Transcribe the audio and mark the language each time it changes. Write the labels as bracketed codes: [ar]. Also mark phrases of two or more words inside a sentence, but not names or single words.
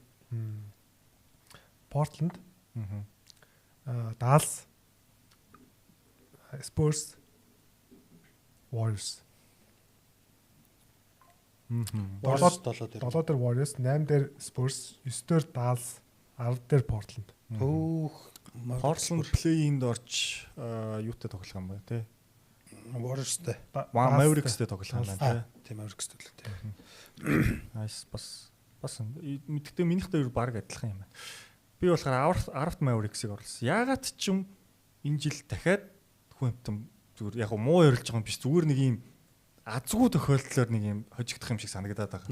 [mn] Portland, Dallas, Spurs, Warriors. 7 дээр. 7 дээр Warriors, 8 дээр Spurs, 9 дээр Dallas, 10 дээр Portland. Төөх Portland play-in-д орч юутай тоглох юм бэ те? Warriors-тэй. Mavericks-тэй тоглох юм байна те. Тийм Mavericks-тэй л тий. Nice бас мэддэгтэй минийхтэй баг адилхан юм байна. Би болохоор 10-т Mavericks-ийг орлоо. Яагаад ч юм энэ жил дахиад хүнтэн зүгээр яг муу ярилж байгаа юм биш зүгээр нэг юм азгүй тохиолдлоор нэг юм хожигдох юм шиг санагдаад байгаа.